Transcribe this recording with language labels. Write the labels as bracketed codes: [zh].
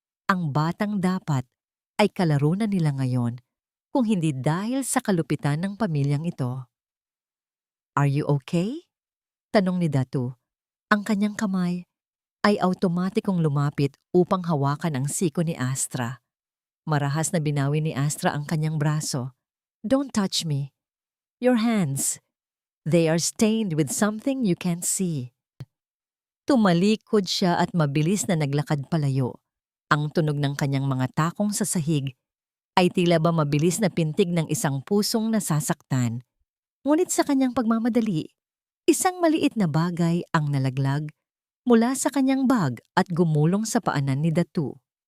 [tl] Ang batang dapat ay kalaro na nila ngayon kung hindi dahil sa kalupitan ng pamilyang ito. [en] Are you okay? [tl] Tanong ni Datu. Ang kanyang kamay ay automatikong lumapit upang hawakan ang siko ni Astra. Marahas na binawi ni Astra ang kanyang braso. [en] Don't touch me. Your hands. They are stained with something you can't see. [tl] Tumalikod siya at mabilis na naglakad palayo. Ang tunog ng kanyang mga takong sa sahig ay tila ba mabilis na pintig ng isang pusong nasasaktan. Ngunit sa kanyang pagmamadali, isang maliit na bagay ang nalaglag mula sa kanyang bag at gumulong sa paanan ni Datu.